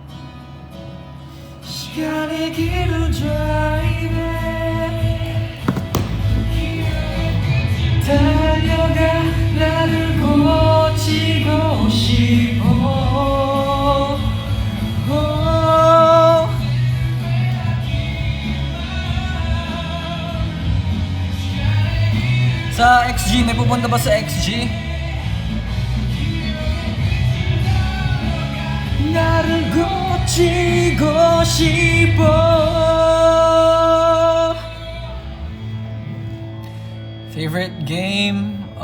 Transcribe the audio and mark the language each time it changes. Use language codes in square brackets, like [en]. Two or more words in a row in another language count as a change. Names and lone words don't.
[ko] 시간의 길을 drive. 달려가 나를 고치고 싶어. [tl] Sa XG, may pupunta ba sa XG? [ko] 나를 고치고 싶어. [en] Favorite game?